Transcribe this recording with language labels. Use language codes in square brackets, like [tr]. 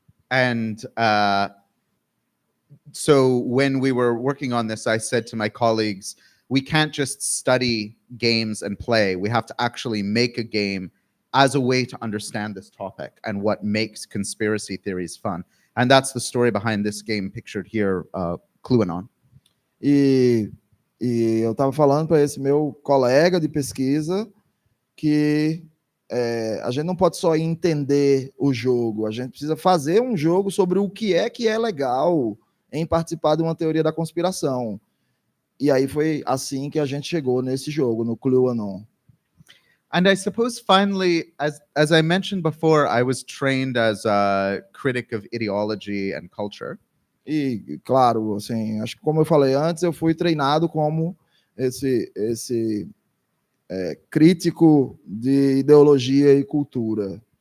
[en] And so when we were working on this, I said to my colleagues, we can't just study games and play. We have to actually make a game as a way to understand this topic and what makes conspiracy theories fun. And that's the story behind this game pictured here, QAnon. [pt] E eu estava falando para esse meu colega de pesquisa que a gente não pode só entender o jogo, a gente precisa fazer um jogo sobre o que é legal em participar de uma teoria da conspiração. E aí foi assim que a gente chegou nesse jogo, no QAnon. [en] And I suppose finally, as I mentioned before, I was trained as a critic of ideology and culture. [pt] E, claro, assim, acho que como eu falei antes, eu fui treinado como esse crítico de ideologia e cultura.